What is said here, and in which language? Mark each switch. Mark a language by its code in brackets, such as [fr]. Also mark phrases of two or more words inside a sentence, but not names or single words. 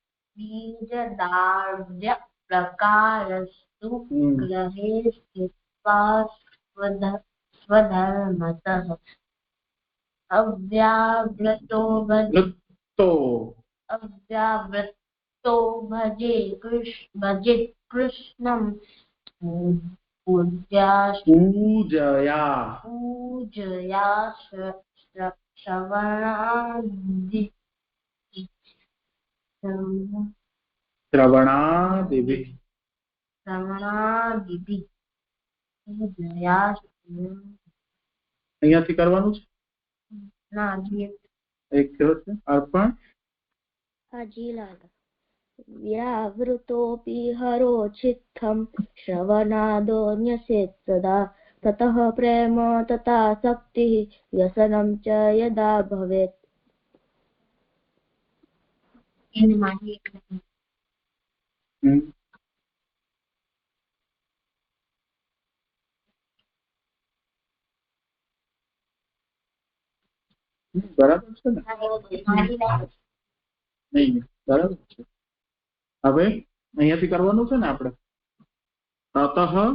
[sa] गृहे स्थित्वा स्वधर्मतः अव्यावृतो भजे कृष्णं पूजया [gu] श्रवणादिभिः અહીંયાથી કરવાનું છે એક કયો છે અર્પણ [sa] व्यावृतोऽपि हरो चित्तं श्रवणादो न्यसेत् सदा ततः प्रेम तथा शक्तिः व्यसनं च यदा भवेत्। [gu] બરાબર છે ને નહીં બરાબર છે હવે અહીંયાથી કરવાનું છે ને આપણે તતઃ